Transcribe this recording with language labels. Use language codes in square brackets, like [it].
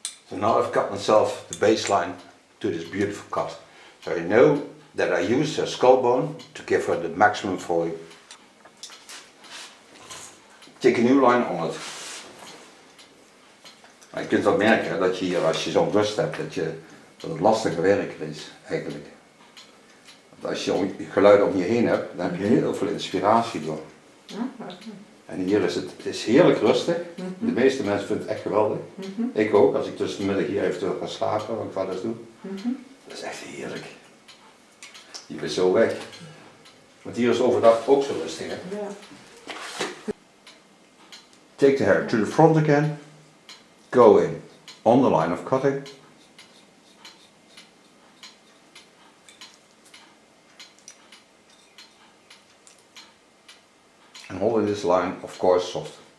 [en] So now I've cut myself the baseline to this beautiful cut. So I know that I use a skull bone to give her the maximum volume. [nl] Tik een nieuw lijn om het. Maar je kunt ook merken dat je hier, als je zo'n rust hebt, dat het lastiger werken is eigenlijk. Want als je geluiden om je heen hebt, dan heb je heel veel inspiratie door. En hier is het is heerlijk rustig. De meeste mensen vinden het echt geweldig. Ik ook, als ik tussen de middag hier even ga slapen, wat ik wel eens doe. Dat is echt heerlijk. Je bent zo weg. Want hier is overdag ook zo rustig. Hè? Ja. [en] Take the hair to the front again. Go in on the line of cutting. And holding this line, of course, soft.